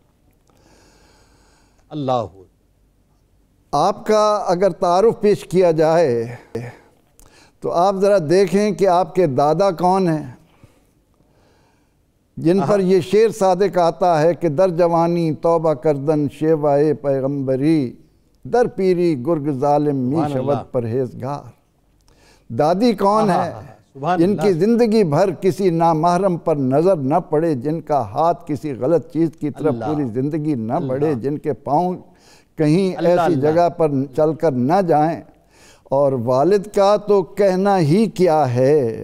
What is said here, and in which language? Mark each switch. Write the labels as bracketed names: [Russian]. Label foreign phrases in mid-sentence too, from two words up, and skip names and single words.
[Urdu] اللہ آپ کا اگر تعارف پیش کیا جائے تو آپ ذرا دیکھیں کہ آپ کے دادا کون ہیں، جن پر یہ شعر صادق آتا ہے کہ [Persian] در جوانی توبہ کردن شیوائے پیغمبری، در پیری گرگ ظالم می شود پرہیزگار۔ [Urdu] دادی کون ہے جن کی زندگی بھر کسی نامحرم پر نظر نہ پڑے، جن کا ہاتھ کسی غلط چیز کی طرف پوری زندگی نہ بڑھے، جن کے پاؤں کہیں ایسی جگہ پر چل کر نہ جائیں، اور والد کا تو کہنا ہی کیا ہے۔